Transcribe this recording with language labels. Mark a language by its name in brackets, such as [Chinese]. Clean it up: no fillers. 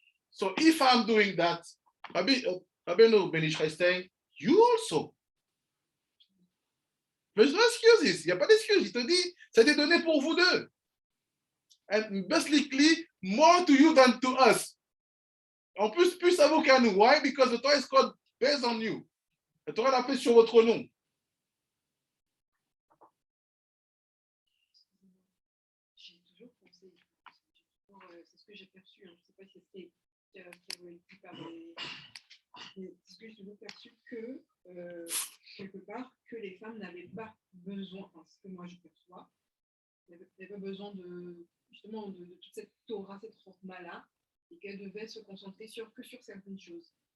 [English] So if I'm doing that, Rabbeinu Ben Ishai is saying, you also. There's no excuses. [French] Il n'y a pas d'excuses. Il te dit, ça a été donné pour vous deux. [English] And basically, more to you than to us. [French] En plus, plus à vous qu'à nous. [English] Why? Because the Torah is called based on you. [French] La Torah l'a fait sur votre nom. J'ai toujours pensé, c'est ce que j'ai perçu, hein, je ne sais pas si c'est qui a été par les. C'est ce que j'ai toujours perçu que, quelque part, que les femmes n'avaient pas besoin, enfin, ce que moi je perçois, n'avaient pas besoin de, justement, de toute cette Torah, cette chorma-là, et qu'elles devaient se concentrer que sur certaines choses.